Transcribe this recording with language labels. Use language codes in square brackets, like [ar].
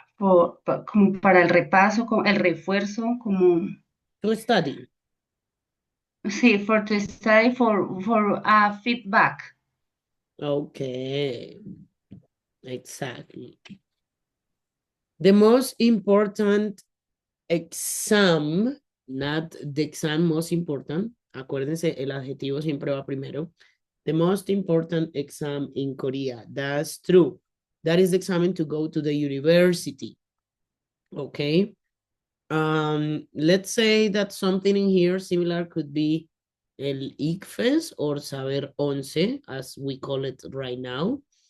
[es] Como para el repaso, el refuerzo, como [en] To study. sí, to study for feedback. Okay. Exactly. The most important exam, not the exam most important. [es] Acuérdense, el adjetivo siempre va primero. [en] The most important exam in Korea. That's true. That is the exam to go to the university. Okay. Let's say that something in here similar could be el ICFES or Saber 11, as we call it right now.